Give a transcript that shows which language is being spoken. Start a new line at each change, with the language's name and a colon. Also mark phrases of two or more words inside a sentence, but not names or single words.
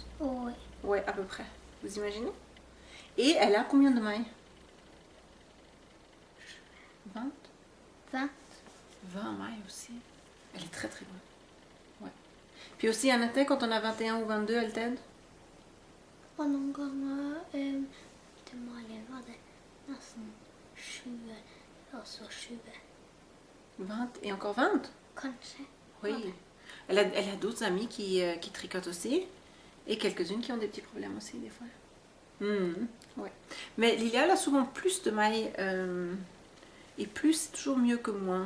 French: Oui. Oui, à peu près. Vous imaginez? Et elle a combien de mailles? 20? 20. 20 mailles aussi. Elle est très très longue. Ouais. Puis aussi, Annette, quand on a 21 ou 22, elle t'aide?
Swedish: Och någon gång till Malin var det nästan 20 och så 20.
French: 20 et encore 20?
Swedish: Kanske.
French: Oui. Elle a d'autres amis qui tricotent aussi. Et quelques-unes qui ont des petits problèmes aussi, des fois. Ouais. Mais Lilia, elle a souvent plus de mailles. Et plus, c'est toujours mieux que moins.